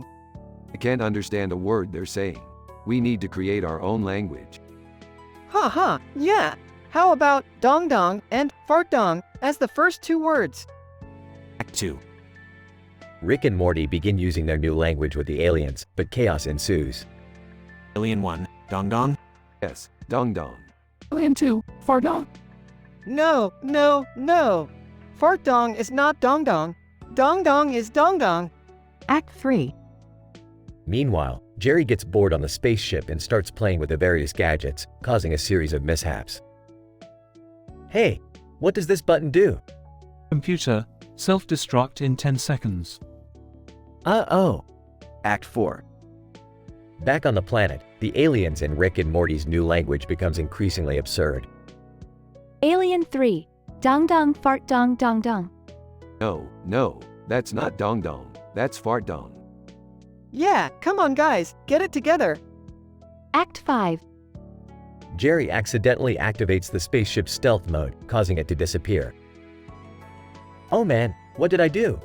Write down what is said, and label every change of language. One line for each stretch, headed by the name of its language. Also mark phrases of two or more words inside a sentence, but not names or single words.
English: I can't understand a word they're saying. We need to create our own language. Yeah. How about dong dong and fart dong as the first two words? Act 2. Rick and Morty begin using their new language with the aliens, but chaos ensues. Alien 1, Dong Dong? Yes, dong dong. Alien 2, fart dong. No. Fart dong is not dong dong. Dong dong is dong dong. Act 3. Meanwhile, Jerry gets bored on the spaceship and starts playing with the various gadgets, causing a series of mishaps. Hey, what does this button do? Computer, self-destruct in 10 seconds. Uh-oh. Act 4. Back on the planet, the aliens in Rick and Morty's new language becomes increasingly absurd. Alien 3. Dong dong fart dong dong dong. No, that's not dong dong. That's fart dong. Yeah, come on guys, get it together. Act 5. Jerry accidentally activates the spaceship's stealth mode, causing it to disappear. Oh man, what did I do?